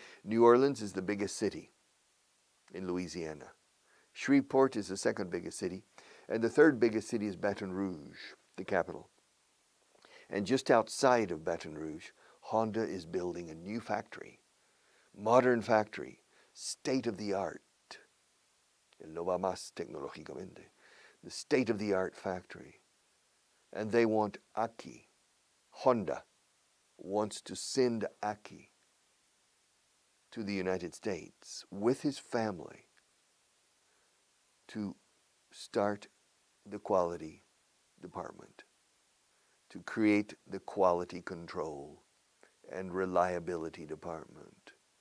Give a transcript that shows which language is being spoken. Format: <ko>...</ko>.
<en>New Orleans is the biggest city in Louisiana. Shreveport is the second biggest city, and the third biggest city is Baton Rouge, the capital. And just outside of Baton Rouge, Honda is building a new factory, modern factory, state-of-the-art.</en> <es>El no va más tecnológicamente.</es> <en>The state-of-the-art factory. And they want Aki. Honda wants to send Aki to the United States with his family to start the quality department, to create the quality control and reliability department.</en>